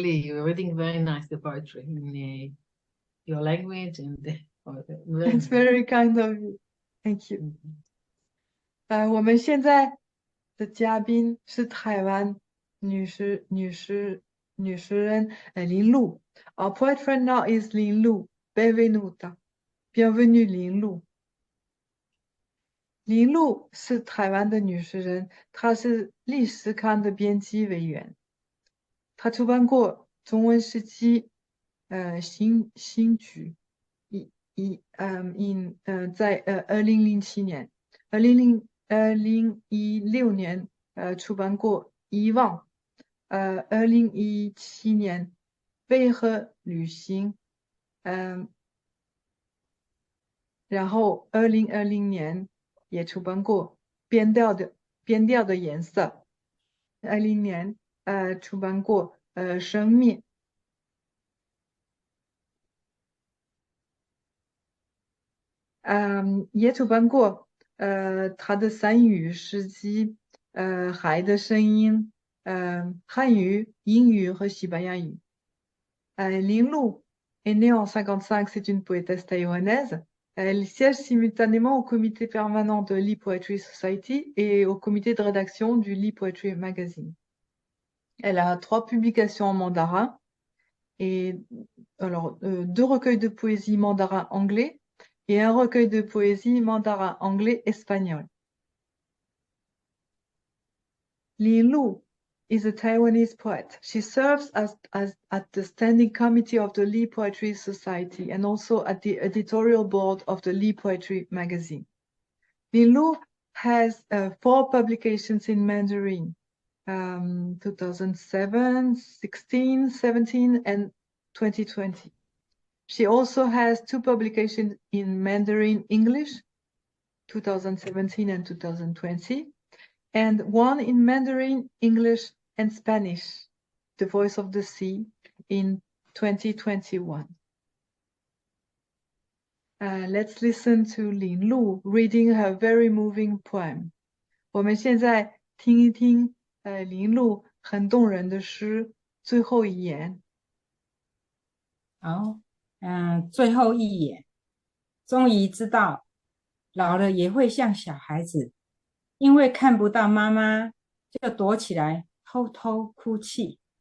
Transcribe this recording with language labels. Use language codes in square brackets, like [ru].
[en] Really, you're reading very nice the poetry in your language and very It's very kind of you. Thank you. [zh] 我们现在的嘉宾是台湾女诗人林露。 [en] Our poet friend now is Lin Lu. [it] Benvenuta. [fr] Bienvenue, Lin Lu. [zh] 林露是台湾的女诗人，她是历史刊的编辑委员。她出版过中文诗集新举在2007年，2016年出版过遗忘，2017年为何旅行，然后2020年也出版过变调的颜色，20年出版过生命。也出版过他的3语诗集，海的声音，汉语、英语和西班牙语。 [fr] Lin Lu est née en 1955, c'est une poétesse taïwanaise. Elle siège simultanément au comité permanent de Lee Poetry Society et au comité de rédaction du Lee Poetry Magazine. Elle a 3 publications en mandarin et alors 2 recueils de poésie mandarin anglais et un recueil de poésie mandarin anglais espagnol. [en] Li Lu is a Taiwanese poet. She serves as at the standing committee of the Li Poetry Society and also at the editorial board of the Li Poetry magazine. Li Lu has 4 publications in Mandarin, 2007, 16, 17, and 2020. She also has 2 publications in Mandarin English, 2017 and 2020, and 1 in Mandarin English and Spanish, The Voice of the Sea, in 2021. Let's listen to Lin Lu reading her very moving poem. [zh] 我们现在听一听林路很动人的诗最后一言。好，最后一眼，终于知道，老了也会像小孩子，因为看不到妈妈，就躲起来偷偷哭泣。